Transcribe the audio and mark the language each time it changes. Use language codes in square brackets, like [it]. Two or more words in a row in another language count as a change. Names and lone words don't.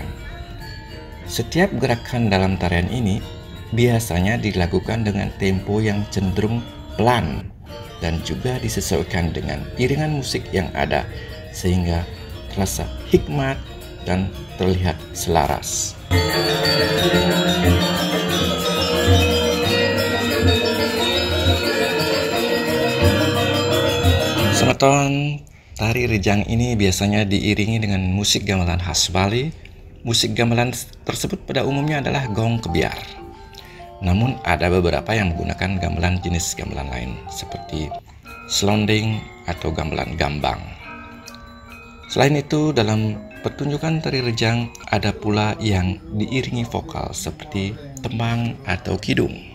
[id] Setiap gerakan dalam tarian ini biasanya dilakukan dengan tempo yang cenderung pelan dan juga disesuaikan dengan iringan musik yang ada sehingga terasa hikmat dan terlihat selaras. Semeton, tari rejang ini biasanya diiringi dengan musik gamelan khas Bali. Musik gamelan tersebut pada umumnya adalah gong kebiar. Namun ada beberapa yang menggunakan gamelan jenis gamelan lain seperti selonding atau gamelan gambang. Selain itu, dalam pertunjukan tari rejang ada pula yang diiringi vokal seperti tembang atau kidung.